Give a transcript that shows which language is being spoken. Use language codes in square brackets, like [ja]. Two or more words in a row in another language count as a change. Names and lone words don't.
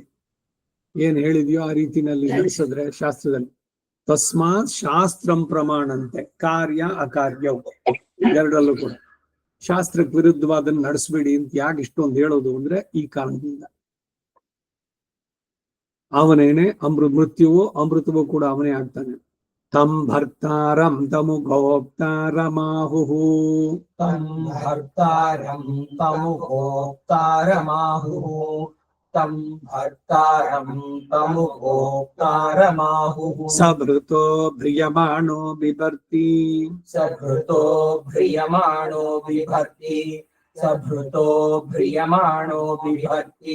[kn] ಏನ್ ಹೇಳಿದ್ಯೋ ಆ ರೀತಿನಲ್ಲಿ ನಡೆಸಿದ್ರೆ ಶಾಸ್ತ್ರದಲ್ಲಿ [sa] ತಸ್ಮಾತ್ ಶಾಸ್ತ್ರಂ [kn] ಪ್ರಮಾಣಂತೆ ಕಾರ್ಯ ಅಕಾರ್ಯವು ಎರಡರಲ್ಲೂ ಕೂಡ ಶಾಸ್ತ್ರಕ್ಕೆ ವಿರುದ್ಧವಾದನ್ನು ನಡೆಸಬೇಡಿ ಅಂತ ಯಾಕೆ ಇಷ್ಟೊಂದು ಹೇಳೋದು ಅಂದ್ರೆ ಈ ಕಾರಣದಿಂದ ಅವನೇನೆ ಮೃತ್ಯುವು ಅಮೃತವೂ ಕೂಡ ಅವನೇ ಆಗ್ತಾನೆ. [sa] ತಂ ಭರ್ತಾರಂ ತಮು ಗೋಪ್ತಾರಮಾಹು तं भर्तारं तमुगोप्तारमाहुः तं भर्तारं तमुगोप्तारमाहुः सभृतो भ्रियमाणो बिभर्ति सभृतो भ्रियमाणो बिभर्ति सभृतो भ्रियमाणो बिभर्ति